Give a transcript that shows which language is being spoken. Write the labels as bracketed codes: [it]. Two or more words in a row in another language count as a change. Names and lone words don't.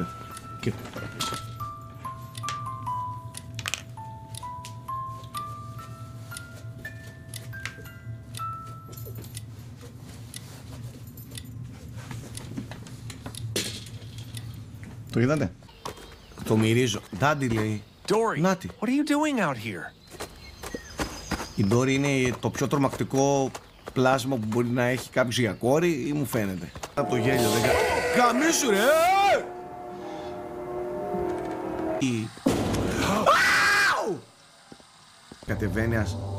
[el] Και... Το είδατε? Το μυρίζω. Ντάντι λέει. [en] Dory, [el] Νάτι. [en] what are you doing out here? [el] Η Dory είναι το πιο τρομακτικό πλάσμα που μπορεί να έχει κάποιος για κόρη ή μου φαίνεται. Από το γέλιο δεν καμίσου ρε! Κατεβαίνει ας...